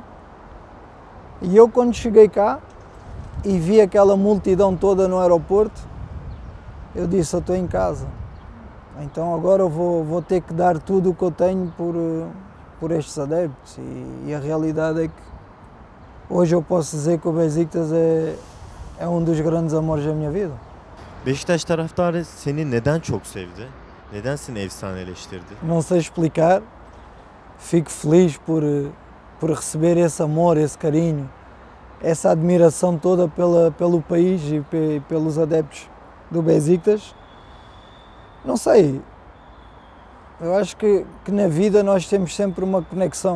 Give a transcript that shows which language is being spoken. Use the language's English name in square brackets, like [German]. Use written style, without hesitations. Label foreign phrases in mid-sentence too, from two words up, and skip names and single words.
[Portuguese] E eu, quando cheguei cá e vi aquela multidão toda no aeroporto, eu disse, eu estou em casa. Então agora eu vou ter que dar tudo o que eu tenho por estes adeptos. E a realidade é que hoje eu posso dizer que o Beşiktaş é um dos grandes amores da minha vida. [Turkish] Beşiktaş taraftarı seni neden çok sevdi? Neden seni efsaneleştirdi? [Portuguese] Não sei explicar, fico feliz por receber esse amor, esse carinho, essa admiração toda pelo país e pelos adeptos do Beşiktaş. Não sei, eu acho que na vida nós temos sempre uma conexão.